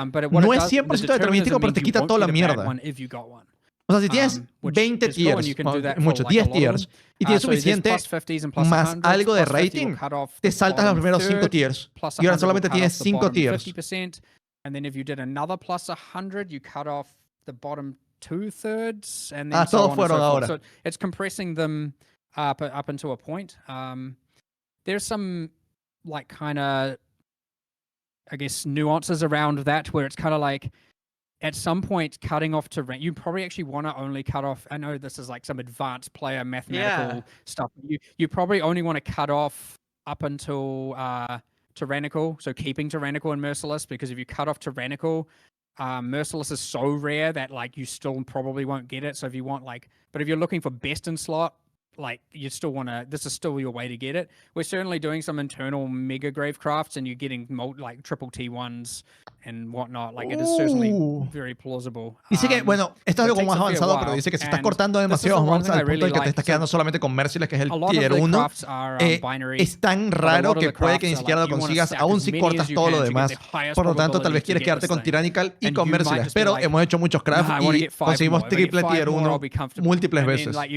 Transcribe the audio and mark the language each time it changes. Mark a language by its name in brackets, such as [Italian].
[Spanish] No es 100% determinístico, pero te quita toda la mierda. O sea, si tienes 20 tiers, mucho, 10 tiers, y tienes suficiente más algo de rating, te saltas los primeros 5 tiers. Y ahora solamente tienes 5 tiers. [English] And then if you did another plus 100, you cut off the bottom 2/3, and then [Spanish] todos fueron ahora. [English] So it's compressing them up into a point. There's some like kind of, I guess, nuances around that where it's kind of like, at some point, cutting off tyrannical, you probably actually want to only cut off. I know this is like some advanced player mathematical stuff. You probably only want to cut off up until tyrannical, so keeping tyrannical and merciless, because if you cut off tyrannical, merciless is so rare that like you still probably won't get it. So if you want like, but if you're looking for best in slot, like you still want to, this is still your way to get it. We're certainly doing some internal mega grave crafts, and you're getting like triple T1s and whatnot. Like, it is certainly very plausible. [Spanish] Dice que, bueno, esto es algo más avanzado, pero dice que si estás cortando demasiados mobs al punto de que te estás quedando solamente con Merciless, que es el tier 1, es tan raro que puede que ni siquiera lo consigas, aún si cortas todo lo demás. Por lo tanto, tal vez quieres quedarte con Tyrannical y con Merciless. Pero hemos hecho muchos crafts y conseguimos triple tier 1 múltiples veces.